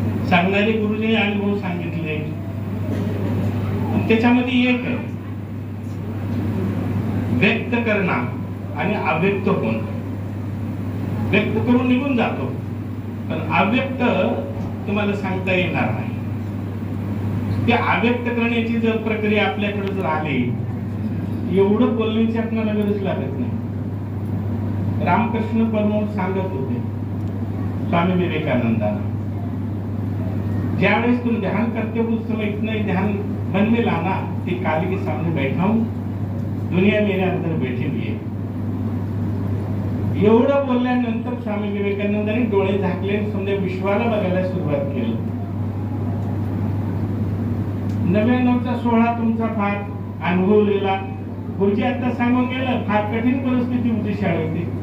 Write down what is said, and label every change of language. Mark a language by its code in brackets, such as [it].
[mr] सांगणारे गुरुजी अनुभव सांगितले. त्याच्यामध्ये एक आहे व्यक्त करणं आणि अव्यक्त होणं. व्यक्त करून निघून जातो पण अव्यक्त तुम्हाला सांगता येणार नाही. ते अव्यक्त करण्याची जर प्रक्रिया आपल्याकडे जर आली एवढं बोलण्याची आपल्याला गरज लागत नाही. रामकृष्ण परमहंस सांगत होते स्वामी विवेकानंदांना, ज्यावेळेस [hi] तुम ध्यान करते उस समय इतना ही ध्यान मन में लाना कि काली के सामने बैठा हूं, दुनिया मेरे अंदर बैठी हुई है. [mr] एवढं बोलल्यानंतर स्वामी विवेकानंदांनी डोळे झाकले आणि समजा विश्वाला बघायला सुरुवात केली. 99चा 16 तुमचा फार अनुभवलेला गुरुजी आता सांगून गेलं, फार कठीण परिस्थिती होती शाळेची.